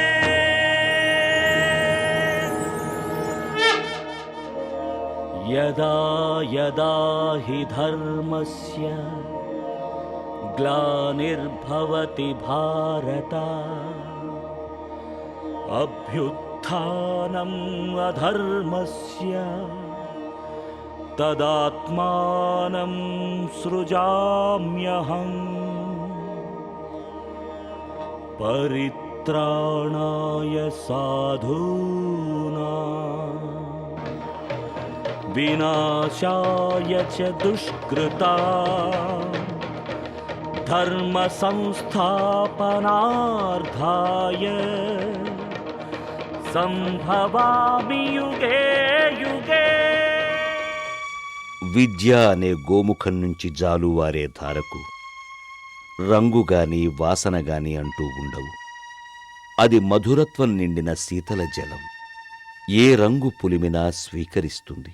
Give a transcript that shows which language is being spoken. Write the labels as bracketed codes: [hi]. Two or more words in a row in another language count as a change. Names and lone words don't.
[sa] యదా యదా హి ధర్మస్య గ్లానిర్భవతి భారత అభ్యుత్థానం అధర్మస్య తదాత్మానం సృజామ్యహం పరిత్రాణాయ సాధూనాం వినాశాయ చ దుష్కృతాం ధర్మ సంస్థాపనార్థాయ సంభవామి యుగే యుగే. [te] విద్య అనే గోముఖం నుంచి జాలువారే ధారకు రంగుగాని వాసనగాని అంటూ ఉండవు. అది మధురత్వం నిండిన శీతల జలం. ఏ రంగు పులిమినా స్వీకరిస్తుంది.